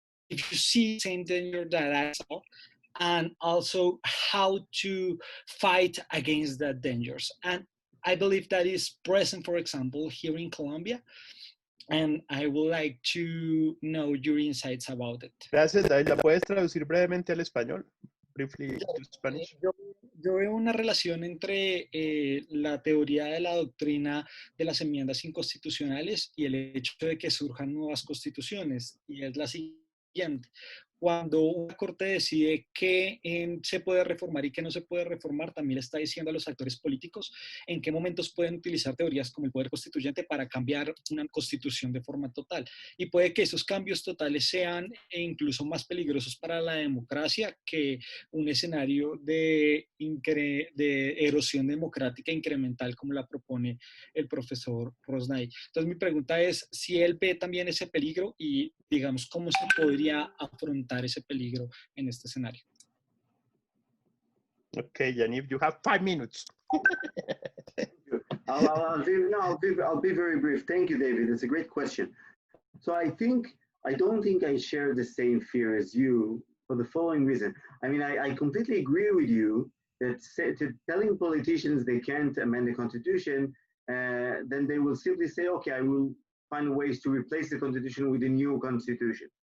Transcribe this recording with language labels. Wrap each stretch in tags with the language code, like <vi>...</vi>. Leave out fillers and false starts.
<en>If you see the same danger that I saw, and also how to fight against that dangers. And I believe that is present, for example, here in Colombia, and I would like to know your insights about it.</en> <es>Gracias, David. ¿La puedes traducir brevemente al español?</es> <en>Briefly to Spanish.</en> <es>Yo veo una relación entre la teoría de la doctrina de las enmiendas inconstitucionales y el hecho de que surjan nuevas constituciones, y es la siguiente. Cuando una corte decide qué se puede reformar y qué no se puede reformar, también le está diciendo a los actores políticos en qué momentos pueden utilizar teorías como el poder constituyente para cambiar una constitución de forma total. Y puede que esos cambios totales sean incluso más peligrosos para la democracia que un escenario de erosión democrática incremental como la propone el profesor Roznai. Entonces mi pregunta es si él ve también ese peligro y, digamos, cómo se podría afrontar ese peligro en este escenario.</es> <en>Okay, Yaniv, you have 5 minutes. I'll be very brief. Thank you, David. It's a great question. So I don't think I share the same fear as you for the following reason. I mean, I completely agree with you that telling politicians they can't amend the Constitution, then they will simply say, okay, I will find ways to replace the Constitution with a new Constitution.</en>